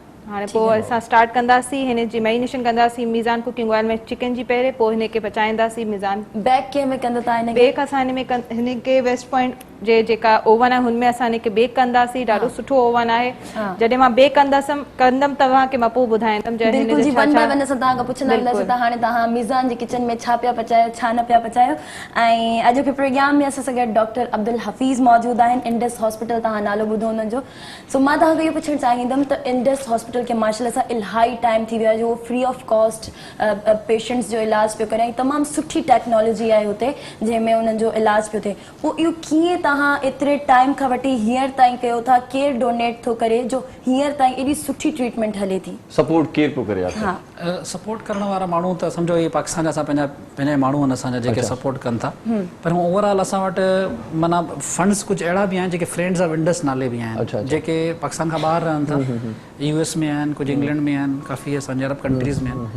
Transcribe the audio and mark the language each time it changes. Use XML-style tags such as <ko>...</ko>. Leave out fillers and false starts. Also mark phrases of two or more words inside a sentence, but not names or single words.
<sd>हाणे पोइ असां स्टार्ट कंदासीं, हिन जी मैरिनेशन कंदासीं मीज़ान</sd> <en>cooking oil</en> <sd>में चिकन जी पहिरें, पोइ हिन खे पचाईंदासीं मीज़ान। बेक कंहिं में कंदा तव्हां हिन खे? बेक असां हिन में हिन खे वेस्ट पॉइंट जे जेका ओवन आहे हुनमें असां हिन खे बेक कंदासीं। ॾाढो सुठो ओवन आहे। जॾहिं मां बेक कंदमि तव्हांखे मां पोइ ॿुधाईंदमि। बिल्कुलु जी,</sd> <en>one by one</en> <sd>असां तव्हां खां पुछंदा वेंदासीं त हाणे तव्हां मीज़ान जे किचन में छा पिया पचायो, छा न पिया पचायो। ऐं अॼु के प्रोग्राम में असां सां गॾु डॉक्टर अब्दुल हफ़ीज़ मौजूदु आहिनि, इंडस हॉस्पिटल, तव्हां नालो ॿुधो हुननि जो। सो मां तव्हांखे इहो पुछणु चाहींदमि त इंडस हॉस्पिटल खे माशाअल्लाह सां इलाही टाइम थी वियो आहे जो</sd> <en>free of cost patients</en> <sd>जो इलाज पियो करे, ऐं तमामु सुठी टेक्नोलॉजी आहे हुते जंहिंमें उन्हनि जो इलाज पियो थिए। पोइ इहो कीअं तव्हां एतिरे टाइम खां वठी हींअर ताईं कयो था? केरु डोनेट थो करे जो हींअर ताईं एॾी सुठी ट्रीटमेंट हले थी? सपोर्ट केरु पियो करे? हा, सपोर्ट करण वारा माण्हू त सम्झो इहे पाकिस्तान जा असां पंहिंजा माण्हू आहिनि असांजा जेके सपोर्ट कनि था, पर ओवरऑल असां वटि माना फंड्स कुझु अहिड़ा बि आहिनि जेके फ्रेंड्स ऑफ इंडस नाले बि आहिनि, जेके पाकिस्तान खां ॿाहिरि रहनि था, US में आहिनि, कुझु इंग्लैंड में आहिनि, काफ़ी असांजे</sd> <en>Arab countries</en> <sd>में आहिनि।</sd>